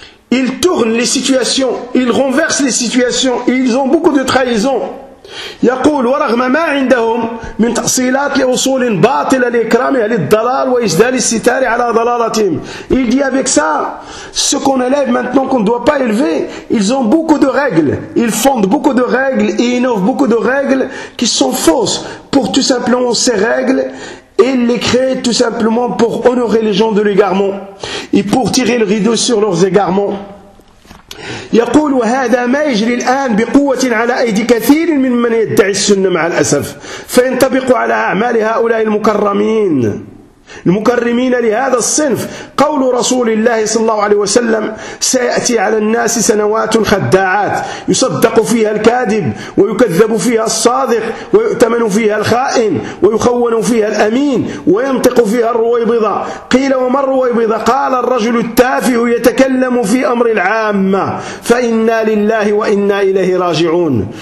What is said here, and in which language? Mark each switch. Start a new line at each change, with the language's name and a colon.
French: Ils tournent les situations, ils renversent les situations, et ils ont beaucoup de trahisons.
Arabic: يقول ورغم ما عندهم من تأصيلات لأصول باطلة لإكرام أهل الضلال وإجدال الستار على ضلالتهم.
French: Il dit avec ça, ce qu'on élève maintenant qu'on ne doit pas élever, ils ont beaucoup de règles, ils fondent beaucoup de règles et innovent beaucoup de règles qui sont fausses pour tout simplement ces règles. Et ils les créent tout simplement pour honorer les gens de l'égarement et pour tirer le rideau sur leurs égarements.
Arabic: يقول وهذا ما يجري الآن بقوة على أيدي كثير من يدعي السنة مع الأسف فينطبق على أعمال هؤلاء المكرمين المكرمين لهذا الصنف قول رسول الله صلى الله عليه وسلم سيأتي على الناس سنوات خداعات يصدق فيها الكاذب ويكذب فيها الصادق ويؤتمن فيها الخائن ويخون فيها الأمين وينطق فيها الرويبضة قيل وما الرويبضة قال الرجل التافه يتكلم في أمر العامة فإنا لله وإنا إليه راجعون.